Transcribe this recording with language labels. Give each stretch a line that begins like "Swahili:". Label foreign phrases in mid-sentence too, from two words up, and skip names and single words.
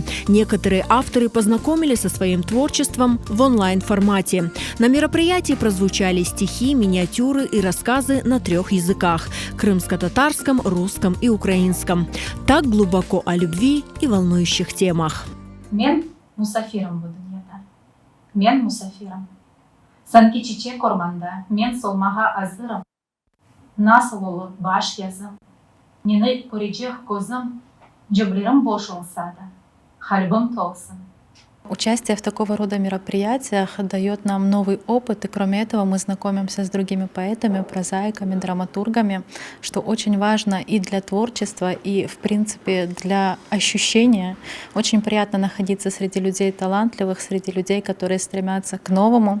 Russian: Некоторые авторы познакомились со своим творчеством в онлайн-формате. На мероприятии прозвучали стихи, миниатюры и рассказы на 3 языках – крымско-татарском, русском и украинском. Так глубоко о любви и волнующих темах.
Crimean Tatar: Мен мусафирым bu dünyada. Мен мусафирым. Sanki çiçek ormanda, men solmağa hazırım. Nasıl olur baş yazım? Neni görecek gözüm? Ceblerim boş olsa da, kalbim толсын.
Russian: Участие в такого рода мероприятиях дает нам новый опыт, и кроме этого мы знакомимся с другими поэтами, прозаиками, драматургами, что очень важно и для творчества, и, в принципе, для ощущения. Очень приятно находиться среди людей талантливых, среди людей, которые стремятся к новому.